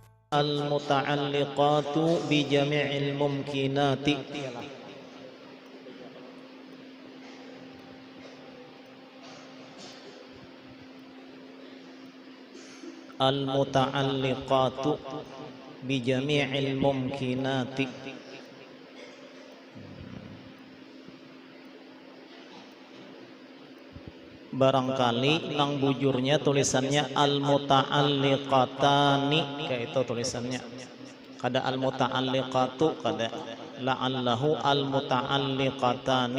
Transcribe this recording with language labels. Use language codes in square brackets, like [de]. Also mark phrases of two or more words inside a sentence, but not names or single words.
[ar] المتعلقة بجميع الممكنات. المتعلقة بجميع الممكنات. [bjn] Barangkali nang bujurnya tulisannya al-muta'alliqatani, kayak itu tulisannya. Kada al-muta'alliqatu, kada [ar] لعله المتعلقتان.